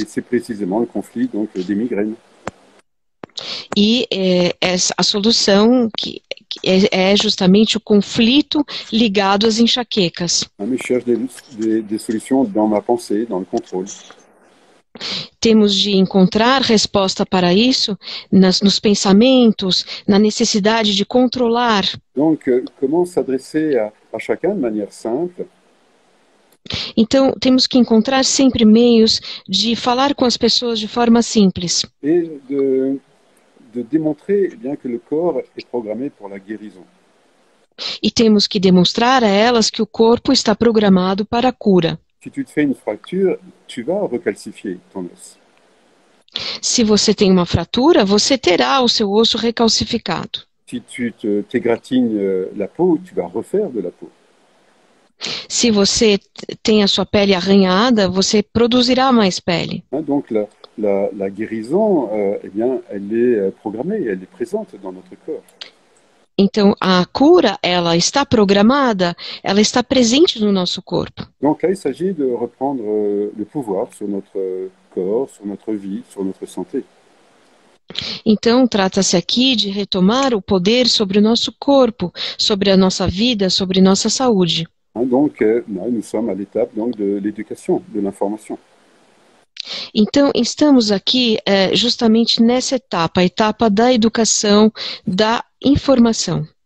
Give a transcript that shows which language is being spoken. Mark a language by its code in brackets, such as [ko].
[fr] Et c'est précisément le conflit donc, des migraines. [pt] E a solução é justamente o conflito ligado às enxaquecas. [fr] Mais je cherche des solutions dans ma pensée, dans le contrôle. [pt] Temos de encontrar resposta para isso nos pensamentos, na necessidade de controlar. [fr] Donc, comment s'adresser à chacun de manière simple? [pt] Então, temos que encontrar sempre meios de falar com as pessoas de forma simples. [fr] Et de démontrer eh bien, que le corps est programmé pour la guérison. [pt] E temos que demonstrar a elas que o corpo está programado para a cura. [fr] Si tu te fais une fracture, tu vas recalcifier ton os. [pt] Se você tem uma fratura, você terá o seu osso recalcificado. [fr] Si tu t'égratines la peau, tu vas refaire de la peau. [pt] Se você tem a sua pele arranhada, você produzirá mais pele. [fr] Donc la guérison, eh bien, elle est programmée, elle est présente dans notre corps. [pt] Então, a cura, ela está programada, ela está presente no nosso corpo. [fr] Donc là, il s'agit de reprendre le pouvoir sur notre corps, sur notre vie, sur notre santé. [pt] Então, trata-se aqui de retomar o poder sobre o nosso corpo, sobre a nossa vida, sobre nossa saúde. [fr] Donc, nous sommes à l'étape donc, de l'éducation, de l'information. [pt] Então, estamos aqui justamente nessa etapa, a etapa da educação, da informação.